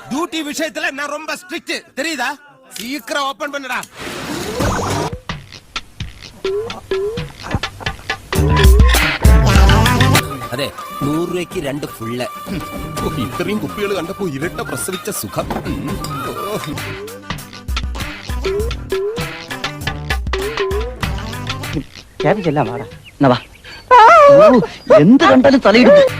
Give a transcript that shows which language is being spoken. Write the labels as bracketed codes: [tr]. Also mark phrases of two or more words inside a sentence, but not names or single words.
[ta] டியூட்டி விஷயத்துல நான் ரொம்ப ஸ்ட்ரிக்ட் தெரியுதா? சீக்கிரம் ஓபன் பண்ணுடா. [ml] അതെ 100 രൂപയ്ക്ക് 2 ഫുള്ള്. ഇത്രയും കുപ്പികൾ കണ്ടപ്പോ ഇരട്ട പ്രസവിച്ച സുഖം. എന്ത് കണ്ടാലും തലയിടും.